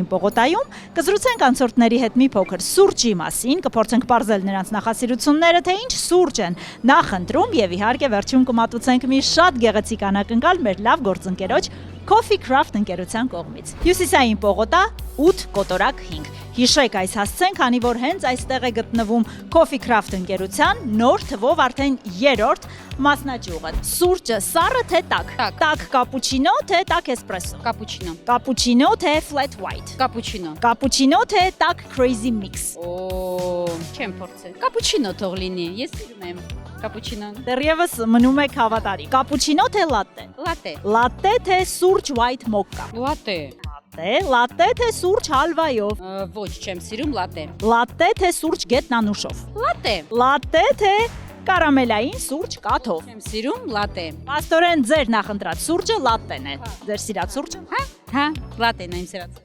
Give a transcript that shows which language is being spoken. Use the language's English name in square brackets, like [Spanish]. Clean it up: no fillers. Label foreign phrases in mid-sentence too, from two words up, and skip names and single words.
[Armenian] պողոտայում, կզրուցենք անցորդների հետ մի փոքր սուրճի մասին, կփորձենք պարզել նրանց նախասիրությունները, թե ինչ սուրճ են նախընտրում եւ իհարկե վերջում կմատուցենք մի շատ գեղեցիկ անակնկալ մեր լավ գործընկերոջ Coffee Craft ընկերության կողմից։ Հյուսիսային պողոտա 8 կոտորակ 5։ Հիշեք այս հասցեն, քանի որ հենց այստեղ է գտնվում Coffee Craft ընկերության նոր թվով արդեն 3-րդ մասնաճյուղը։ Սուրճը սառը թե տաք։ Տաք կապուչինո թե տաք էսպրեսո։ Cappuccino. Կապուչինո թե flat white։ Cappuccino. Կապուչինո թե տաք [English] crazy mix։ [Armenian] Oh, չեմ փորձել։ Cappuccino թող լինի։ Ես սիրում եմ cappuccino. Դեռևս մնում եք հավատարի։ Կապուչինո թե լատտե։ Latte. Լատտե թե սուրճ [English] white mocha։ [Armenian] Latte. Լատտե թե սուրճ հալվայով։ Ոչ, չեմ սիրում latte. Լատտե թե սուրճ գետնանուշով։ Latte. Լատտե թե կարամելային սուրճ կաթով։ Չեմ սիրում latte. Պաստորեն ձեր նախընտրած սուրճը լատտեն է։ Ձեր սիրած սուրճը։ Հա, latte-ն է իմ սիրած։